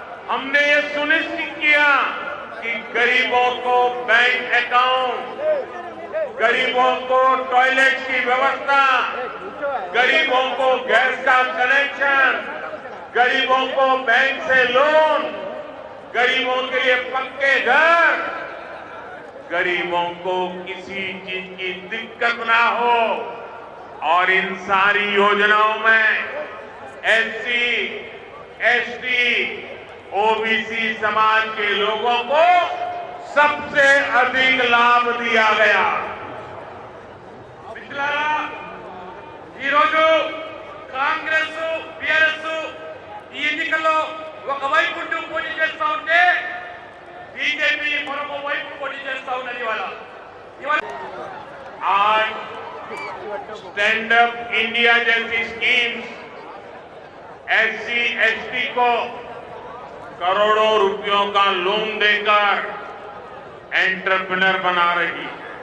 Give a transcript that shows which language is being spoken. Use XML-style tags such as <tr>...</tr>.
<hi>हमने ये सुनिश्चित किया कि गरीबों को बैंक अकाउंट, गरीबों को टॉयलेट की व्यवस्था, गरीबों को गैस का कनेक्शन, गरीबों को बैंक से लोन, गरीबों के लिए पक्के घर, गरीबों को किसी चीज की दिक्कत ना हो। और इन सारी योजनाओं में एससी, एसटी, ओबीसी समाज के लोगों को सबसे अधिक लाभ दिया गया।</hi> <te>మిత్రులారా, ఈరోజు కాంగ్రెస్ బీఆర్ఎస్ ఈ ఎన్నికల్లో ఒకవైపు పోటీ చేస్తా ఉంటే బీజేపీ మరొక వైపు పోటీ చేస్తా ఉన్నది. ఇవాళ</te> <hi>आज स्टैंड अप इंडिया जैसी स्कीम्स एससी, एसटी को करोड़ों रुपयों का लोन देकर एंटरप्रेन्योर बना रही है।</hi>